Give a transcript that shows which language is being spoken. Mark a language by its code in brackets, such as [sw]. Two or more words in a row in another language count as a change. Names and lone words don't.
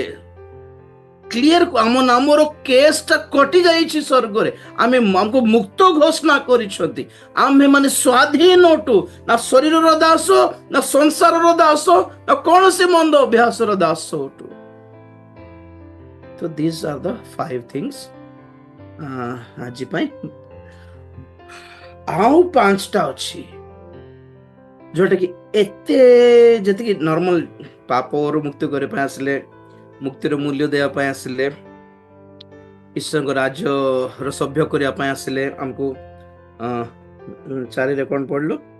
[or] କ୍ଲିୟର, ଆମ ନାମର କେସ୍ଟା କଟି ଯାଇଛି ସ୍ୱର୍ଗରେ। ଆମକୁ ମୁକ୍ତ ଘୋଷଣା କରିଛନ୍ତି। ଆମେ ମାନେ ସ୍ୱାଧୀନ ଅଟୁ, ନା ଶରୀରର ଦାସ, ନା ସଂସାରର ଦାସ, ନା କୌଣସି ମନ୍ଦ ଅଭ୍ୟାସର ଦାସ ଅଟୁ। ତ [en] these are the 5 things [or] ଆଜି ପାଇଁ। ଆଉ 5ଟା ଅଛି ଯୋଉଟା କି ଯେତିକି ନର୍ମାଲ ପାପରୁ ମୁକ୍ତି କରିବା ପାଇଁ ଆସିଲେ, ମୁକ୍ତିର ମୂଲ୍ୟ ଦେବା ପାଇଁ ଆସିଲେ, ଈଶ୍ୱରଙ୍କ ରାଜ୍ୟର ସଭ୍ୟ କରିବା ପାଇଁ ଆସିଲେ, ଆମକୁ 4ରେ କଣ ପଢିଲୁ?